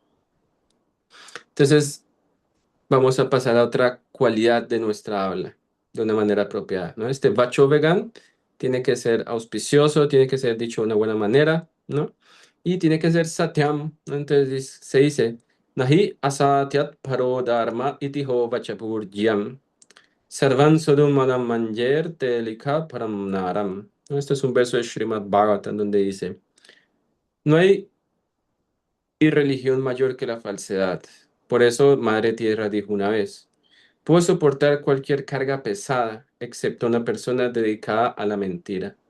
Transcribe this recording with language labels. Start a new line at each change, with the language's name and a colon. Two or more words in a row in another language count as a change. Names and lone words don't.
Spanish: Entonces, vamos a pasar a otra cualidad de nuestra habla de una manera apropiada, ¿no? Este
Sanskrit: वाचो वेगं
Spanish: tiene que ser auspicioso, tiene que ser dicho de una buena manera, ¿no? Y tiene que ser satyam, ¿no? Entonces se dice,
Sanskrit: नहि असत्यात् परो धर्म इतिहो वचपुर्ज्यं सर्वान् सोडुं मदं मन्जेर् तेलिक परं नरं.
Spanish: ¿No? Este es un verso de Srimad Bhagavatam donde dice, no hay religión mayor que la falsedad. Por eso Madre Tierra dijo una vez, puedo soportar cualquier carga pesada, excepto una persona dedicada a la mentira, ¿no?